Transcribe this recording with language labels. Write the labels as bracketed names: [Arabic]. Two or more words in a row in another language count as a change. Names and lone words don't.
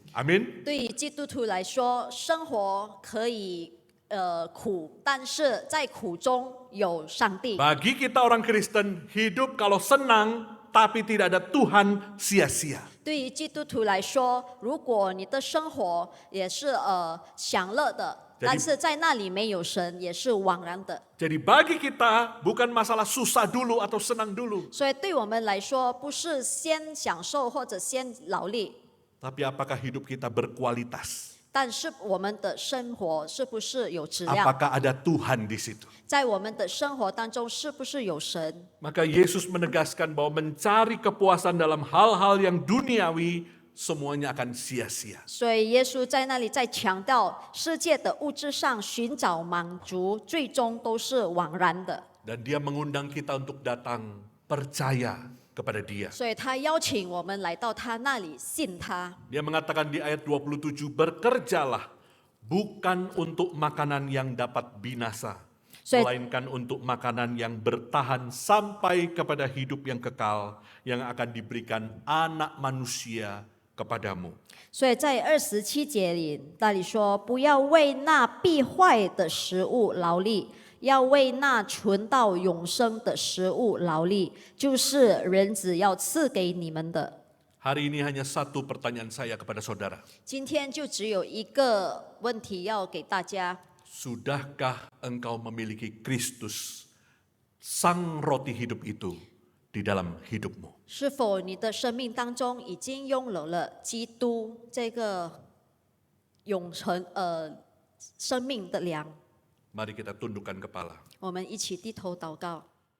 [Indonesian] Amin. [Chinese] 对于基督徒来说，生活可以苦，但是在苦中有上帝。 [Indonesian] Bagi kita orang Kristen, hidup kalau senang tapi tidak ada Tuhan sia-sia. [Chinese] 对于基督徒来说，如果你的生活也是享乐的， [Indonesian] Jadi- [Chinese] 但是在那里没有神，也是枉然的。 [Indonesian] Jadi bagi kita bukan masalah susah dulu atau senang dulu, [Chinese] 所以对我们来说，不是先享受或者先劳力， [Indonesian] tapi apakah hidup kita berkualitas? [Chinese] 但是我们的生活是不是有质量？ [Indonesian] Apakah ada Tuhan di situ? [Chinese] 在我们的生活当中，是不是有神？ [Indonesian] Maka Yesus menegaskan bahwa mencari kepuasan dalam hal-hal yang duniawi semuanya akan sia-sia. [Chinese] 所以耶稣在那里在强调，世界的物质上寻找满足，最终都是枉然的。 [Indonesian] Dan dia mengundang kita untuk datang percaya kepada dia. [Chinese] 所以他邀请我们来到他那里，信他。 [Indonesian] Dia mengatakan di ayat 27, berkerjalah bukan untuk makanan yang dapat binasa, So- melainkan untuk makanan yang bertahan sampai kepada hidup yang kekal yang akan diberikan anak manusia kepadamu. [Chinese] 所以在27节里，那里说：“不要为那必坏的食物劳力，要为那存到永生的食物劳力，就是人子要赐给你们的。” [Indonesian] Hari ini hanya satu pertanyaan saya kepada saudara. [Chinese] 今天就只有一个问题要给大家： [Indonesian] Sudahkah engkau memiliki Kristus, sang roti hidup itu, di dalam hidupmu? [Chinese] 是否你的生命当中已经拥有了基督这个永恒生命的粮？ [Indonesian] Mari kita tundukkan kepala. [Chinese] 我们一起低头祷告。